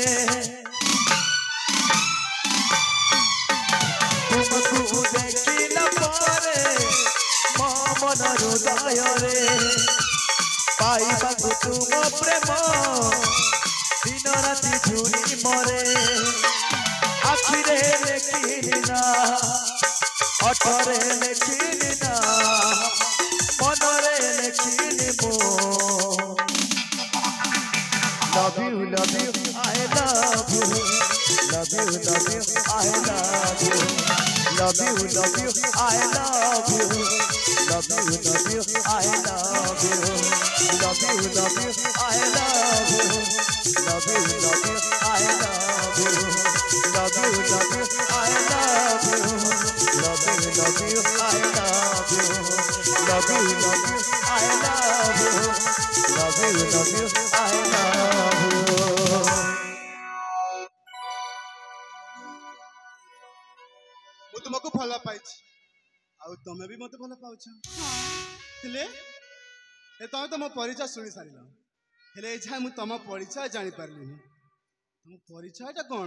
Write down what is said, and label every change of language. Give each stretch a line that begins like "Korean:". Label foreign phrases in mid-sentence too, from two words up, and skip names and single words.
Odia: ତୁମକୁ ଦେଖିଲା ପରେ ମୋ ମନ ହୃଦୟରେ ପାଇବାକୁ ତୁମ ପ୍ରେମ ଦିନ ରାତି ଝୁରି ମରେ ଆଖିରେ ଲେଖିଲି ନା ଅଠରେ ଲେଖିଲି ନା ମନରେ ଲେଖିଲି ମୁଁ
English: love you I love you love you love you I love you love you I love you love you I love you love you I love you love you I love you love you I love you love you I love you love you I love you love you I love you
Odia: ମୁଁ ତୁମକୁ ଭଲ ପାଇଛି ଆଉ ତମେ ବି ମୋତେ ଭଲ ପାଉଛ ହେଲେ ତମେ ତ ମୋ ପରିଚୟ ଶୁଣି ସାରିଲ ହେଲେ ଏଯାଏ ମୁଁ ତମ ପରିଚୟ ଜାଣିପାରିଲିନି ତମ ପରିଚୟଟା କ'ଣ